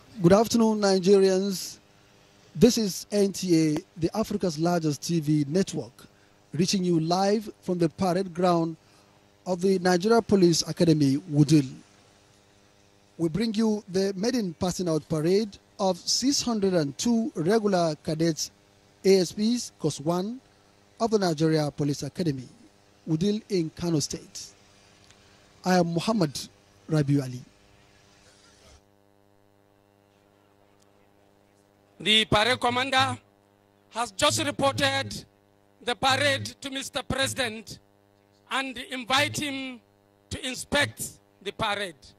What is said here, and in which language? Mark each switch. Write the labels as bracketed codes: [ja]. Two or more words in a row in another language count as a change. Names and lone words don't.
[en] Good afternoon, Nigerians. This is NTA, the Africa's largest TV network, reaching you live from the parade ground of the Nigeria Police Academy, Wudil. We bring you the maiden passing out parade of 602 regular cadets, ASPs, Course 1, of the Nigeria Police Academy, Wudil in Kano State. I am Muhammad Rabiu Ali. The parade commander has just reported the parade to Mr. President and invite him to inspect the parade.